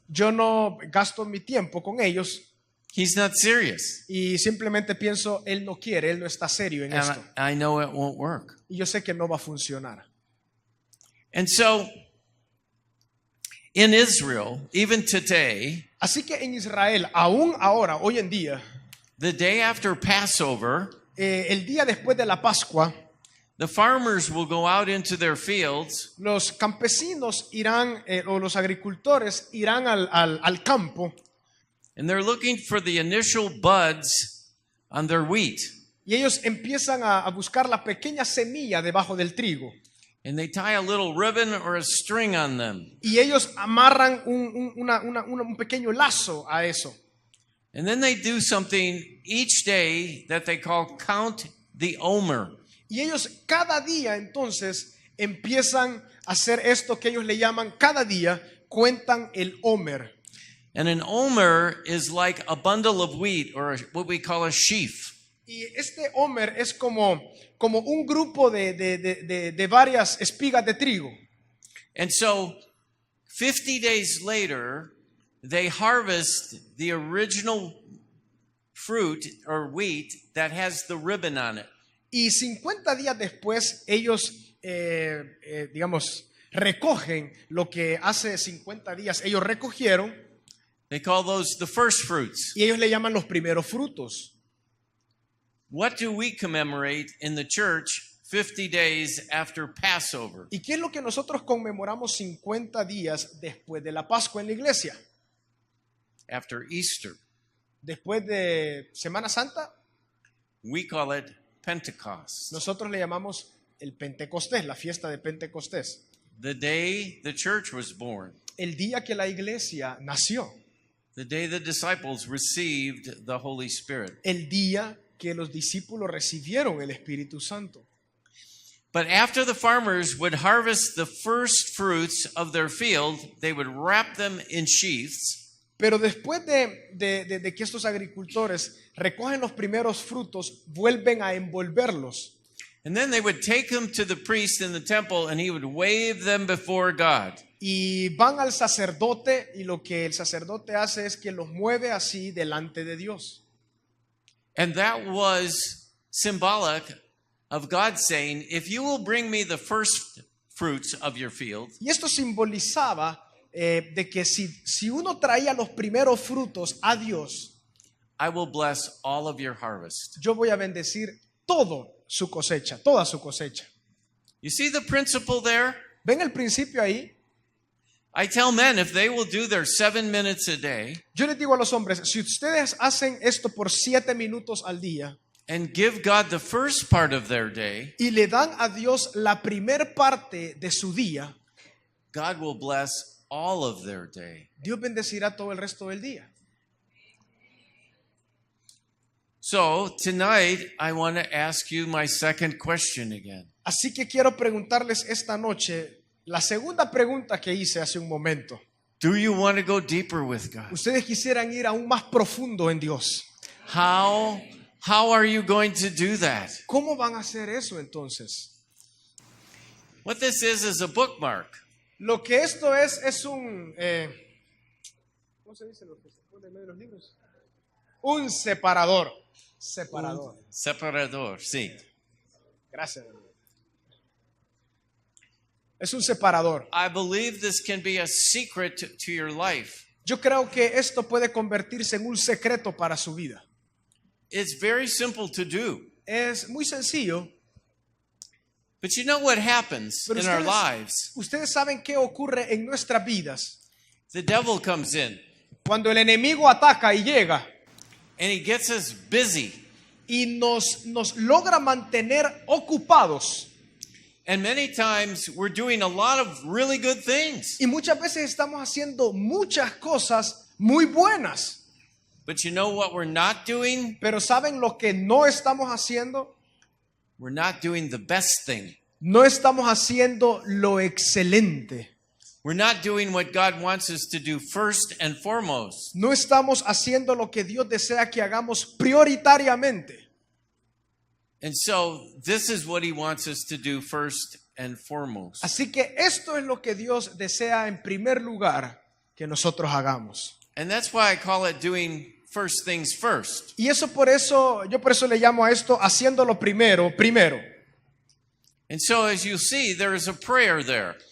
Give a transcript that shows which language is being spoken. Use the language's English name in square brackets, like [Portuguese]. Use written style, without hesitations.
[Spanish] yo no gasto mi tiempo con ellos [English] He's not serious. [Spanish] y simplemente pienso, él no quiere, él no está serio en esto. [English] And I know it won't work. [Spanish] Y yo sé que no va a funcionar. [English] And so, in Israel, even today, [Spanish] Así que en Israel, aún ahora, hoy en día, [English] the day after Passover, [Spanish] el día después de la Pascua, [English] the farmers will go out into their fields [Spanish] los campesinos irán, o los agricultores irán al campo [English] and they're looking for the initial buds on their wheat. [Spanish] y ellos empiezan a buscar la pequeña semilla debajo del trigo. [English] And they tie a little ribbon or a string on them. [Spanish] Y ellos amarran un pequeño lazo a eso. [English] And then they do something each day that they call count the omer. [Spanish] Y ellos cada día entonces empiezan a hacer esto que ellos le llaman cada día, cuentan el omer. [English] And an omer is like a bundle of wheat or what we call a sheaf. [Spanish] Y este omer es como un grupo de varias espigas de trigo. [English] And so 50 days later, they harvest the original fruit or wheat that has the ribbon on it. [Spanish] Y 50 días después ellos, digamos, recogen lo que hace 50 días ellos recogieron [English] They call those the first fruits. [Spanish] y ellos le llaman los primeros frutos. [English] What do we commemorate in the church 50 days after Passover? [Spanish] ¿Y qué es lo que nosotros conmemoramos 50 días después de la Pascua en la iglesia? [English] After Easter. [Spanish] Después de Semana Santa, [English] We call it Pentecost. [Spanish] nosotros le llamamos el Pentecostés, la fiesta de Pentecostés. [English] The day the church was born. [Spanish] El día que la iglesia nació, [English] The day the disciples received the Holy Spirit. [Spanish] el día que los discípulos recibieron el Espíritu Santo. [English] But after the farmers would harvest the first fruits of their field, they would wrap them in sheaths. [Spanish] Pero después de que estos agricultores recogen los primeros frutos, vuelven a envolverlos. [English] And then they would take them to the priest in the temple and he would wave them before God. [Spanish] Y van al sacerdote y lo que el sacerdote hace es que los mueve así delante de Dios. [English] And that was symbolic of God saying, if you will bring me the first fruits of your field, [Spanish] Y esto simbolizaba de que si uno traía los primeros frutos a Dios, [English] I will bless all of your harvest. [Spanish] yo voy a bendecir todo su cosecha, toda su cosecha. [English] You see the principle there? [Spanish] ¿Ven el principio ahí? [English] I tell men if they will do their 7 minutes a day [Spanish] Yo les digo a los hombres, si ustedes hacen esto por 7 minutos al día [English] and give God the first part of their day, [Spanish] y le dan a Dios la primer parte de su día, [English] God will bless all of their day. [Spanish] Dios bendecirá todo el resto del día. [English] So tonight, I want to ask you my second question again. [Spanish] Así que quiero preguntarles esta noche la segunda pregunta que hice hace un momento. [English] Do you want to go deeper with God? [Spanish] Ustedes quisieran ir aún más profundo en Dios. [English] How are you going to do that? [Spanish] ¿Cómo van a hacer eso entonces? [English] What this is a bookmark. [Spanish] Lo que esto es un... ¿cómo se dice lo que se pone en medio de los libros? Un separador. Separador. Separador, sí. Gracias, hermano. Es un separador. [English] I believe this can be a secret to your life. [Spanish] Yo creo que esto puede convertirse en un secreto para su vida. [English] It's very simple to do. [Spanish] Es muy sencillo. [English] But you know what happens [Spanish] Pero [English] in our lives? [Spanish] ustedes saben qué ocurre en nuestras vidas. [English] The devil comes in [Spanish] Cuando el enemigo ataca y llega [English] and he gets us busy. [Spanish] y nos logra mantener ocupados. [English] And many times we're doing a lot of really good things. [Spanish] Y muchas veces estamos haciendo muchas cosas muy buenas. [English] But you know what we're not doing? [Spanish] Pero ¿saben lo que no estamos haciendo? [English] We're not doing the best thing. [Spanish] No estamos haciendo lo excelente. [English] We're not doing what God wants us to do first and foremost. [Spanish] No estamos haciendo lo que Dios desea que hagamos prioritariamente. [English] And so this is what he wants us to do first and foremost. [Spanish] Así que esto es lo que Dios desea en primer lugar que nosotros hagamos. [English] And that's why I call it doing first things first. [Spanish] Y yo por eso le llamo a esto haciéndolo primero. [English] And so as you see, there is a prayer there.